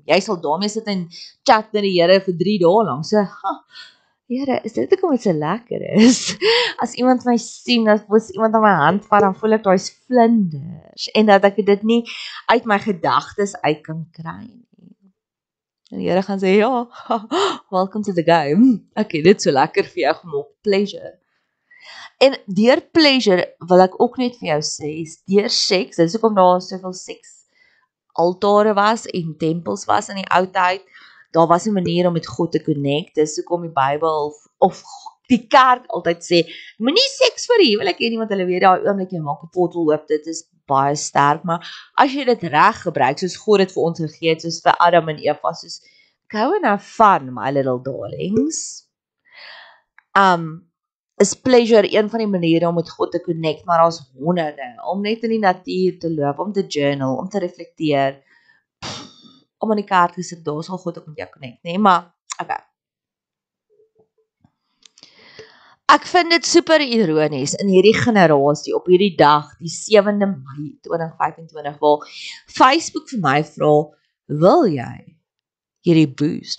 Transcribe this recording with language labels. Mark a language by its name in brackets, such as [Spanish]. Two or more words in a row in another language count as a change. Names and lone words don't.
[Afrikaans] Jy sal daarmee sit en chat met die Here vir 3 dae lank. So, Here, is dit hoekom dit so lekker is? As iemand my sien, as iemand aan my hand vat, dan voel ek daai vlinders en dat ek dit nie uit my gedagtes uit kan kry nie. En die Here gaan sê, ja, [English] welcome to the game. [Afrikaans] Okay, dit is so lekker vir jou gemaak, pleasure. En deur pleasure wil ek ook net vir jou sê, deur seks, dis hoekom daar soveel seks altare was en tempels was in die ou tyd. Daar was 'n manier om met God te connect. Dis hoekom die Bybel of die kerk altyd sê, moenie seks vir die huwelik hê nie, want hulle weet daai oomblik jy maak 'n portal oop, dit is baie sterk, maar as jy dit reg gebruik, soos God dit vir ons gegee het, soos vir Adam en Eva, soos [English] go and have fun, my little darlings. [Afrikaans] Is pleasure een van die maniere om met God te connect, maar daar's honderde, om net in die natuur te loop, om te journal, om te reflekteer, om aan die kaart te sit, daar sal God ook met jou connect, nee, maar, okay. Ek vind dit super ironies in hierdie generasie, op hierdie dag, die 7de Mei 2025, waar Facebook vir my vra, wil jy hierdie boost?